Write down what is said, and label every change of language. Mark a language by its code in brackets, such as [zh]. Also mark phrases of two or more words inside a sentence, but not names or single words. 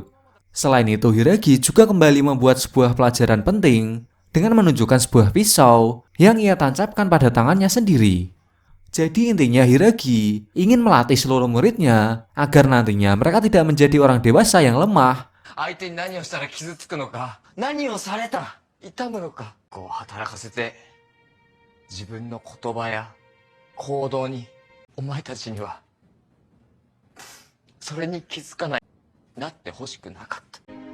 [id] Selain itu, Hiragi juga kembali membuat sebuah pelajaran penting dengan menunjukkan sebuah pisau yang ia tancapkan pada tangannya sendiri. Jadi intinya Hiragi ingin melatih seluruh muridnya agar nantinya mereka tidak menjadi orang dewasa yang lemah. [ja] 相手に何をしたら傷つくのか、何をされたら痛むのか、こう働かせて、自分の言葉や行動に、お前たちにはそれに気づかない、なってほしくなかった。